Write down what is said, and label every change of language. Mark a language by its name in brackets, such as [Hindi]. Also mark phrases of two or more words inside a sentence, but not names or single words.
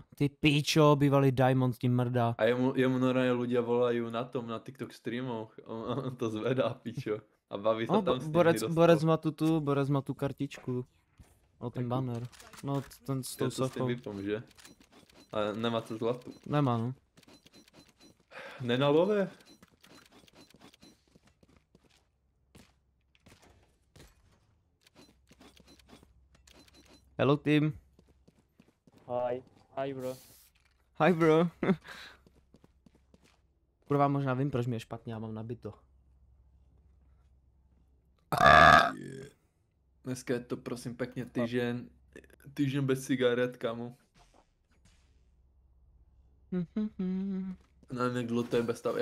[Czech] Ty píčo, bývalý diamond tím mrdá. A jemu normálně ľudia volají na TikTok streamoch, on to zvedá, píčo. A baví se tam s tím. Borec má tu kartičku. O ten banner. No ten s tou sochou. Vypom, že? Ale nemá to zlatu. Nemá, no. Nenalové? [English] Hello team. Hi. Hi bro. Hi bro. [Czech] Kurva, možná vím, proč mi je špatně, já mám nabito. Dneska je to prosím pěkně týždeň bez cigaret, kamu. Nevím, jak dlouho to je bez tabak.